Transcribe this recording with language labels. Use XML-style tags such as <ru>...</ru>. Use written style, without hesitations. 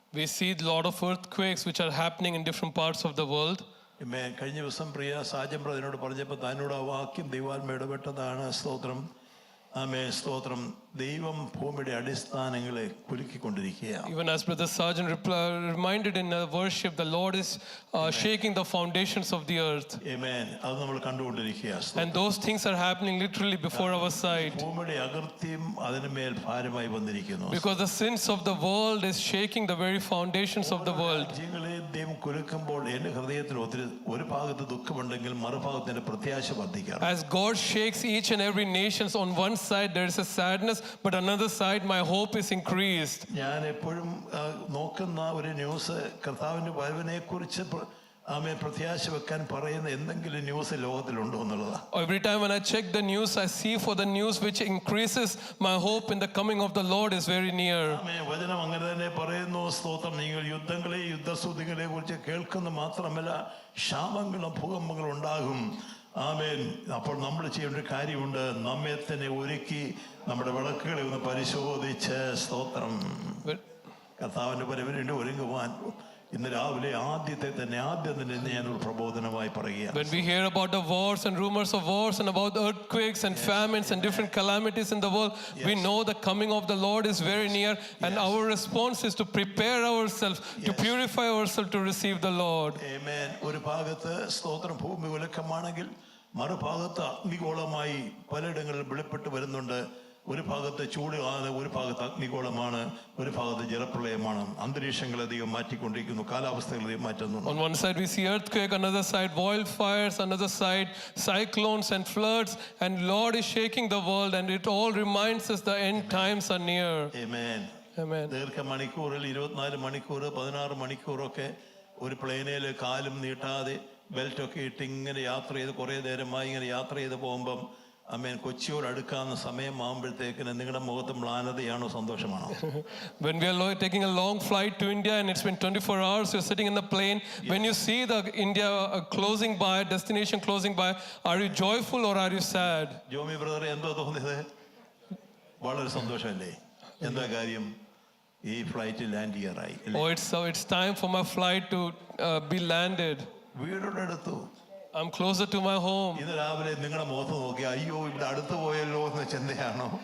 <en>We see a lot of earthquakes which are happening in different parts of the world.</en> <ml>കഴിഞ്ഞ ദിവസം പ്രിയ സാജൻ ബ്രദറിനോട് പറഞ്ഞപ്പോൾ തന്നോട് ആ വാക്യം ദൈവാത്മ ഇടപെട്ടതാണ്. സ്തോത്രം. ആമേൻ, സ്തോത്രം. ദൈവം ഭൂമിയുടെ അടിസ്ഥാനങ്ങളെ കുലുക്കിക്കൊണ്ടിരിക്കുകയാണ്.</ml> <en>Even as Brother Sergeant reminded in worship, the Lord is shaking the foundations of the earth.</en> <ml>Amen. അത് നമ്മൾ കണ്ടുകൊണ്ടിരിക്കുകയാണ്.</ml> <en>And those things are happening literally before our sight.</en> <ml>ഭൂമിയുടെ അകൃത്യം അതിനുമേൽ ഭാരമായി വന്നിരിക്കുന്നു.</ml> <en>Because the sins of the world is shaking the very foundations of the world.</en> <ml>രാജ്യങ്ങളെ ദൈവം കുലുക്കുമ്പോൾ എൻ്റെ ഹൃദയത്തിൽ ഒരു ഭാഗത്ത് ദുഃഖമുണ്ടെങ്കിൽ മറുഭാഗത്തിന്റെ പ്രത്യാശ വർദ്ധിക്കാം.</ml> <en>As God shakes each and every nation, on one side there is a sadness, but another side my hope is increased.</en> <ml>ഞാൻ എപ്പോഴും നോക്കുന്ന ഒരു ന്യൂസ് കർത്താവിന്റെ വരവിനെ കുറിച്ച് പ്രത്യാശ വെക്കാൻ പറയുന്ന എന്തെങ്കിലും ന്യൂസ് ലോകത്തിലുണ്ടോ എന്നുള്ളതാണ്.</ml> <en>Every time when I check the news, I see for the news which increases my hope in the coming of the Lord is very near.</en> <ml>വചനം അങ്ങനെ തന്നെ പറയുന്നു. സ്തോത്രം. നിങ്ങൾ യുദ്ധങ്ങളെ യുദ്ധസ്തുതികളെ കുറിച്ച് കേൾക്കുന്ന മാത്രമല്ല ക്ഷാമങ്ങളും ഭൂകമ്പങ്ങളും ഉണ്ടാകും. ആമേൻ. അപ്പോൾ നമ്മൾ ചെയ്യേണ്ട ഒരു കാര്യമുണ്ട്. നമ്മെ തന്നെ ഒരുക്കി നമ്മുടെ വിളക്കുകളെ ഒന്ന് പരിശോധിച്ച് സ്തോത്രം കർത്താവിന്റെ വരവിന് ഒരുങ്ങുവാൻ ഇന്ന് രാവിലെ ആദ്യം തന്നെ ഞാനൊരു പ്രബോധനമായി പറയുക.</ml> <en>When we hear about the wars and rumors of wars and about earthquakes and famines and different calamities in the world, we know the coming of the Lord is very near, and our response is to prepare ourselves, to purify ourselves to receive the Lord. Amen.</en> <ml>ഒരു ഭാഗത്ത് സ്തോത്രം ഭൂമി ഉലക്കമാണെങ്കിൽ മറുഭാഗത്ത് അഗ്നിഗോളമായി പലയിടങ്ങളിൽ വെളിപ്പെട്ട് വരുന്നുണ്ട്. ഒരു ഭാഗത്ത് ചൂട് ആണ്, ഒരു ഭാഗത്ത് അഗ്നിഗോളമാണ്, ഒരു ഭാഗത്ത് ജലപ്രളയമാണ്. അന്തരീക്ഷങ്ങൾ അധികം മാറ്റിക്കൊണ്ടിരിക്കുന്നു, കാലാവസ്ഥകൾ അധികം മാറ്റുന്നു.</ml> <en>On one side we see earthquake, another side wildfires, another side cyclones and floods, and Lord is shaking the world, and it all reminds us the end times are near. Amen. Amen.</en> <ml>ദീർഘമണിക്കൂറിൽ 24 മണിക്കൂർ 16 മണിക്കൂറൊക്കെ ഒരു പ്ലെയിനിൽ കാലും നീട്ടാതെ ബെൽറ്റൊക്കെ ഇട്ട് ഇങ്ങനെ യാത്ര ചെയ്ത് കുറേ നേരമായി ഇങ്ങനെ യാത്ര ചെയ്ത് പോകുമ്പം കൊച്ചിയോട് അടുക്കാവുന്ന സമയമാകുമ്പോഴത്തേക്കിന് നിങ്ങളുടെ മുഖത്ത് മ്ലാനതയാണോ സന്തോഷമാണോ?</ml> <en>When we are taking a long flight to India and it's been 24 hours, you're sitting in the plane. When you see the India closing by, destination closing by, are you joyful or are you sad?</en> <ml>Jomy brother എന്തോ തോന്നിയത്? വളരെ സന്തോഷമല്ലേ? എന്താ കാര്യം? ഈ flight land ചെയ്യാറായി.</ml> <en>It's time for my flight to be landed.</en> <ml>വീടിന്റെ അടുത്തു.</ml> <en>I'm closer to my home.</en> <ml>ഇന്ന് രാവിലെ നിങ്ങളുടെ മുഖത്ത് നോക്കി അയ്യോ ഇവിടെ അടുത്ത് പോയല്ലോ എന്ന് ചിന്തയാണോ?</ml>